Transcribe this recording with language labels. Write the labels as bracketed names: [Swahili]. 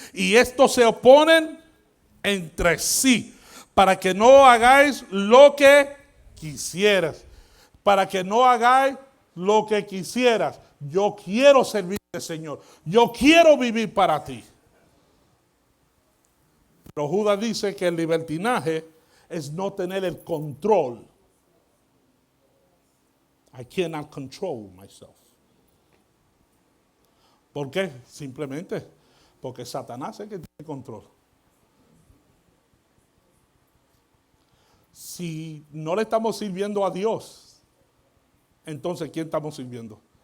[Spanish] Y estos se oponen entre sí para que no hagáis lo que quisieras. Para que no hagáis lo que quisieras. Yo quiero servir al Señor. Yo quiero vivir para ti. Pero Judas dice que el libertinaje es no tener el control. [English] I cannot control myself. [Spanish] ¿Por qué? Simplemente porque Satanás es el que tiene control. Si no le estamos sirviendo a Dios, entonces ¿quién estamos sirviendo?